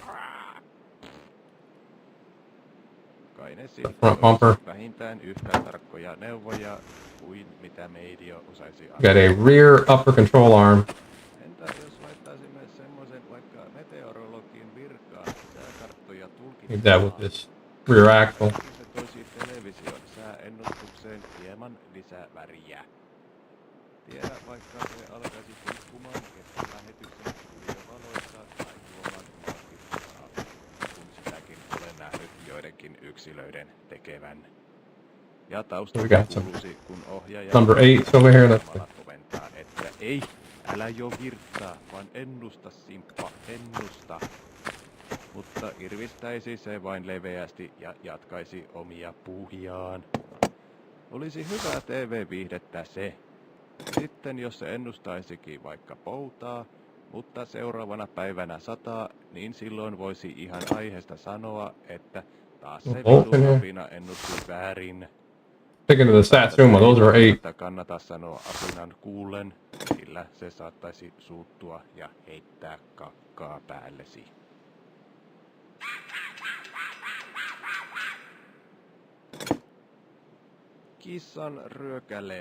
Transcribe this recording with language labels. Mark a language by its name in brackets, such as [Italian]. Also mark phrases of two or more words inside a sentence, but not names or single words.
[English] The front bumper. Got a rear upper control arm. Need that with this rear axle. [Finnish] Yksilöiden tekevän. Ja [English] We got some [Finnish] kuuluisi, kun ohjaaja [English] number 8 over here. Let's see. [Finnish] komentaa, että ei, älä jo virtaa, vaan ennusta, simppa, ennusta. Mutta irvistäisi se vain leveästi ja jatkaisi omia puuhiaan. Olisi hyvää TV-viihdettä se. Sitten jos se ennustaisikin vaikka poutaa, mutta seuraavana päivänä sataa, niin silloin voisi ihan aiheesta sanoa, että taas se vitun apina ennusti väärin. [English] Sticking to the Satsuma, those are 8. [Finnish] Kannata sanoa apinan kuullen, sillä se saattaisi suuttua ja heittää kakkaa päällesi. Kissan ryökäle.